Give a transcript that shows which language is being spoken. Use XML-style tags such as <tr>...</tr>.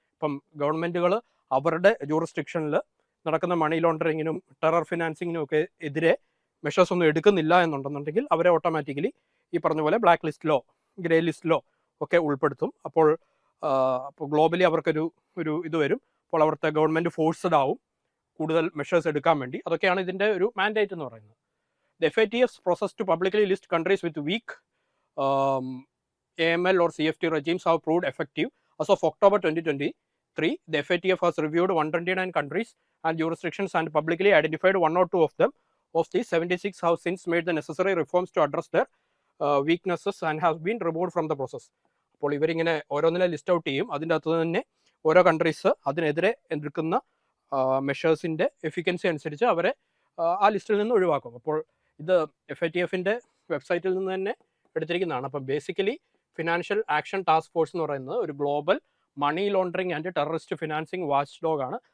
<ml>ഇപ്പം ഗവൺമെൻറ്റുകൾ അവരുടെ ജൂറിസ്ഡിക്ഷനിൽ നടക്കുന്ന മണി ലോണ്ടറിങ്ങിനും ടെറർ ഫിനാൻസിങ്ങിനും ഒക്കെ എതിരെ മെഷേഴ്സ് ഒന്നും എടുക്കുന്നില്ല എന്നുണ്ടെന്നുണ്ടെങ്കിൽ അവരെ ഓട്ടോമാറ്റിക്കലി ഈ പറഞ്ഞ പോലെ ബ്ലാക്ക് ലിസ്റ്റിലോ ഗ്രേ ലിസ്റ്റിലോ ഒക്കെ ഉൾപ്പെടുത്തും. അപ്പോൾ ഗ്ലോബലി അവർക്കൊരു ഇത് വരും. അപ്പോൾ അവിടുത്തെ ഗവൺമെൻറ് ഫോഴ്സ്ഡ് ആവും കൂടുതൽ മെഷേഴ്സ് എടുക്കാൻ വേണ്ടി. അതൊക്കെയാണ് ഇതിൻ്റെ ഒരു മാൻഡേറ്റ് എന്ന് പറയുന്നത്.</ml> <en>The FATF's process to publicly list countries with weak AML or CFT regimes have proved effective. As of October 2023, the FATF has reviewed 129 countries and jurisdictions and publicly identified 1 or 2 of them. Of these, 76 have since made the necessary reforms to address their weaknesses and have been removed from the process.</en> <ml>അപ്പോൾ ഇവരിങ്ങനെ ഓരോന്നിനെ list out ചെയ്യും. അതിൻ്റെ അകത്ത് തന്നെ ഓരോ countries അതിനെതിരെ എടുക്കുന്ന മെഷേഴ്സിൻ്റെ എഫിക്കൻസി അനുസരിച്ച് അവരെ ആ ലിസ്റ്റിൽ നിന്ന് ഒഴിവാക്കും. അപ്പോൾ ഇത് FATFൻ്റെ വെബ്സൈറ്റിൽ നിന്ന് തന്നെ എടുത്തിരിക്കുന്നതാണ്. അപ്പം basically financial action task force എന്ന് പറയുന്നത് ഒരു global money laundering and terrorist financing watch dog ആണ്.</ml>